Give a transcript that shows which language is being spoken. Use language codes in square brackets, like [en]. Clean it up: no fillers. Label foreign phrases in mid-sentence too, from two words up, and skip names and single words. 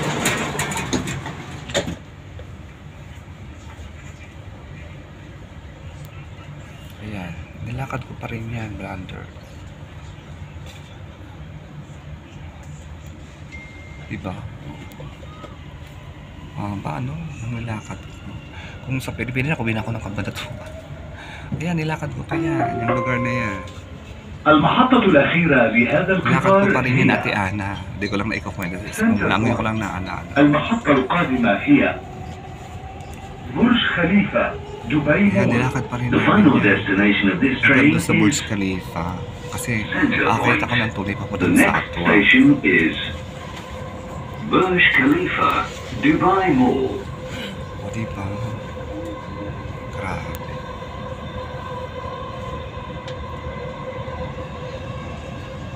[tl] Ayan, nilakad ko pa rin yan, brother. Diba? Paano? Nilakad ko. Kung sa Pilipinas, kumain ako ng Kabanatuan. Ayan, nilakad ko pa yan. Yung lugar na yan. [ar] المحطة الأخيرة لهذا [tl] Nilakad ko [ar] القطار [tl] pa rin yun, [ar] هي [tl] Ate Ana. Hindi ko lang naikakwento. Ngayon ko lang naalala. [ar] المحطة القادمة هي برج خليفة دبي [tl] Ayan, [ar] مول. [tl] nilakad pa rin [en] The [tl] namin [en] final [tl] yan. [en] destination of this [tl] Hanggang [en] train [tl] doon sa Burj [en] is [tl] Khalifa. Kasi akit ako ng tuloy pa po [en] the [tl] doon sa [en] next [tl] Atwa. [en] station is Burj Khalifa Dubai Mall. [tl] O diba? Grabe.